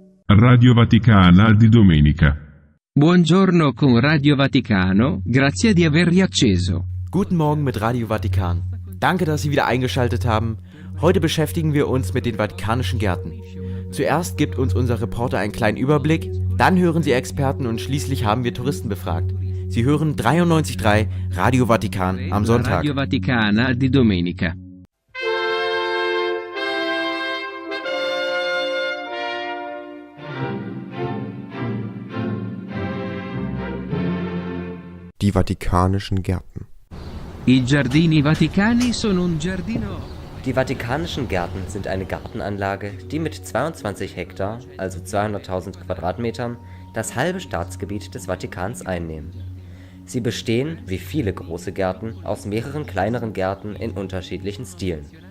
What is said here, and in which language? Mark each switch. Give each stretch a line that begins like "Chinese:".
Italian: Radio Vaticana di domenica. Buongiorno con Radio Vaticano, grazie di aver riacceso.
German: Guten Morgen mit Radio Vatikan. Danke, dass Sie wieder eingeschaltet haben. Heute beschäftigen wir uns mit den Vatikanischen Gärten. Zuerst gibt uns unser Reporter einen kleinen Überblick, dann hören Sie Experten und schließlich haben wir Touristen befragt. Sie hören 93.3 Radio Vatikan am Sonntag.
Italian: Radio Vaticana di domenica.
German: Die Vatikanischen Gärten.
Italian: I giardini vaticani sono un giardino.
German: Die Vatikanischen Gärten sind eine Gartenanlage, die mit 22 Hektar, also 200.000 Quadratmetern, das halbe Staatsgebiet des Vatikans einnehmen. Sie bestehen, wie viele große Gärten, aus mehreren kleineren Gärten in unterschiedlichen Stilen.